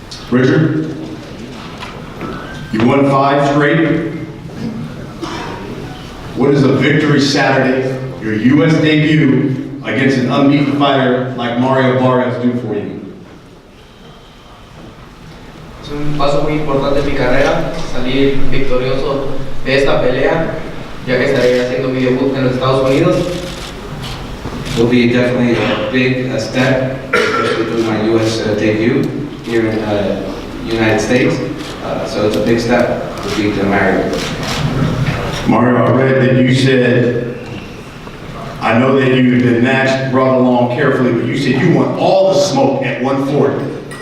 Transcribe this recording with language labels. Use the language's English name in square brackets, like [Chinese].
[English] Richard, you won 5 straight. What does a victory Saturday, your U.S. debut against an unbeaten fighter like Mario Barrios do for you? [Spanish] Es un paso muy importante en mi carrera, salir victorioso de esta pelea, ya que estaré haciendo mi debut en los Estados Unidos. [English] It will be definitely a big step, especially doing my U.S. debut here in the United States. So it's a big step to beat Mario. Mario, I read that you said, I know that you've been matched, brought along carefully, but you said you want all the smoke at 140.